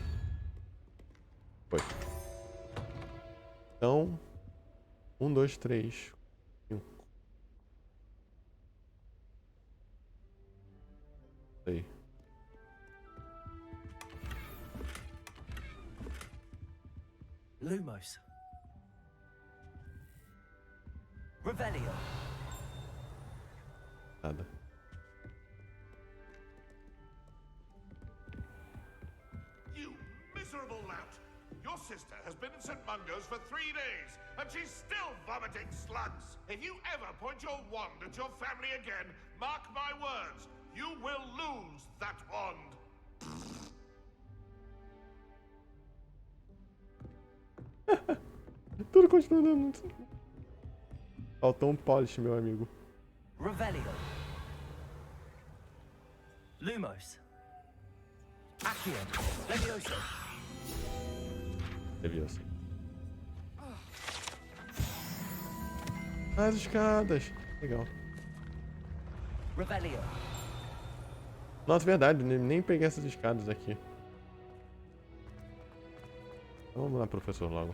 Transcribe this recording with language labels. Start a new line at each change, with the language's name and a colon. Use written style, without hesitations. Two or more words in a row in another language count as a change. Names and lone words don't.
Portuguese: Foi. Então... 1, 2, 3, 5. Aí. Lumos. Revelio. Nada.
English: You miserable lout! Your sister has been in St. Mungo's for 3 days, and she's still vomiting slugs! If you ever point your wand at your family again, mark my words, you will lose that wand!
Portuguese: Tudo continua dando. Faltou um polish, meu amigo. Revelio. Lumos. Aqui. Levioso. Levioso. As escadas. Legal. Revelio. Nossa, verdade, nem peguei essas escadas aqui. Então, vamos lá, professor, logo.